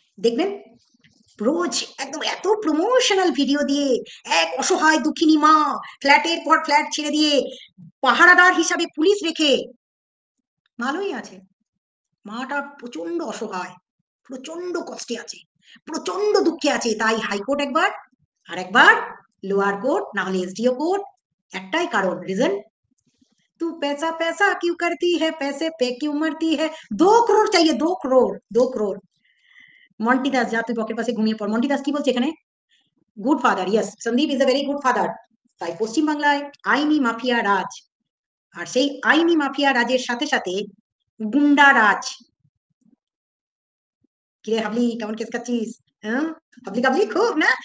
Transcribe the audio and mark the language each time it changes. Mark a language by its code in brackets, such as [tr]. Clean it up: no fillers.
[bn] দেখবেন রোজ একদম এত প্রমোশনাল ভিডিও দিয়ে এক অসহায় দুঃখিনী মা ফ্ল্যাটের পর ফ্ল্যাট ছেড়ে দিয়ে পাহারাদার হিসাবে পুলিশ রেখে ভালোই আছে। মাটা প্রচন্ড অসহায়, প্রচন্ড কষ্টে আছে, প্রচন্ড দুঃখে আছে, তাই হাইকোর্ট একবার, আর একবার লোয়ার কোর্ট, না হলে এসডিও কোর্ট। একটাই কারণ, রিজন, [hi] तू पैसा पैसा क्यों करती है, पैसे पे क्यों मरती है। 2 करोड़ चाहिए, 2 करोड़, 2 करोड़। [bn] মন্টি দাস, যা তুই বকের পাশে ঘুমিয়ে পড়। মন্টি দাস কি বলছে এখানে? [en] Good father, yes, Sandeep is a very good father. [bn] তাই পশ্চিমবাংলায় আইনি মাফিয়া রাজ, আর সেই আইনি মাফিয়া রাজের সাথে সাথে গুন্ডা রাজ। কিরে হাবলি, কেমন কেস খাচ্ছিস? হ্যাঁ, হাবলি কাবলি খুব না।